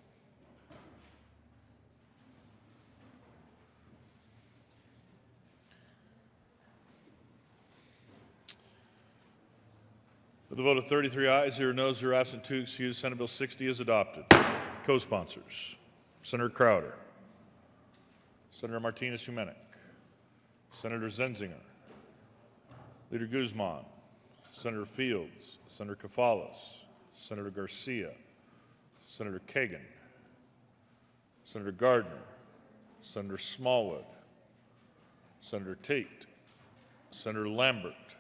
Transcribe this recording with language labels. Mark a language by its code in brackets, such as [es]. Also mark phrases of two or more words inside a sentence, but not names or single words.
[en] With a vote of 33 ayes, 0 noes, 0 absent, 2 excused, Senate Bill 60 is adopted. Co-sponsors: Senator Crowder, Senator Martinez-Humenic, Senator Zenzinger, Leader Guzman, Senator Fields, Senator Kafalas, Senator Garcia, Senator Kagan, Senator Gardner, Senator Smallwood, Senator Tate, Senator Lambert,